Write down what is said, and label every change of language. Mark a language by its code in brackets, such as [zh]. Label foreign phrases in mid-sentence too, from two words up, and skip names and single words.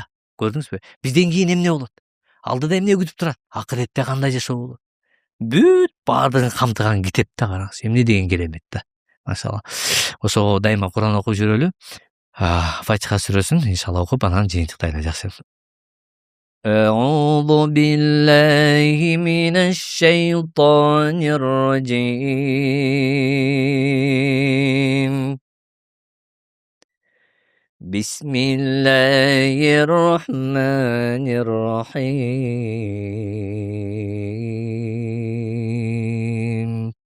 [ky] Көрдүңүзбү? Бизден кийин эмне болот? Алдыда эмне күтүп турат? Акыретте кандай жашоо болот? Бүт баардыгын камтыган китеп да, караңыз. Эмне деген керемет да. Машалла. Ошого дайыма Куран окуп жүрөлү. Фатиха сүрөсүн иншалла окуп, анан жыйынтыктайлы, жакшы. [ar] أعوذ بالله من الشيطان الرجيم. بسم الله الرحمن الرحيم.